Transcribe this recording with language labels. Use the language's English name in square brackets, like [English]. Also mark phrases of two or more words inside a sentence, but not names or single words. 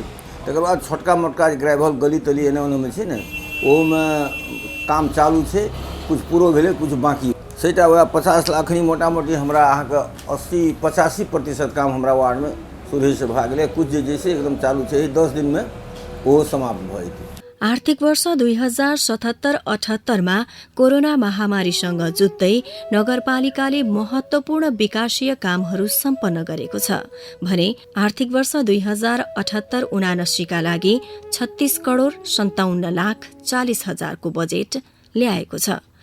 [Maithili] तकर बाद छोटका मोटका जे ग्रेवल गली तली एने ओनेमे छै ने, ओहोमे काम चालू छै, कुछ पूरो भेलै कुछ बाँकी। सेटा वएह 50 लाख एखन मोटा मोटी हमरा अहाँके 80-85% काम हमरा वार्डमे शुरूसँ भए गेलै। कुछ जे छै एकदम चालू छै, 10 दिनमे ओहो समाप्त भऽ जेतै। [Nepali] आर्थिक वर्ष 2077-78 मा कोरोना महामारीसँग जुझ्दै नगरपालिकाले महत्वपूर्ण विकासीय कामहरू सम्पन्न गरेको छ भने आर्थिक वर्ष 2078-79 का लागि 36,57,40,000 को बजेट ल्याएको छ।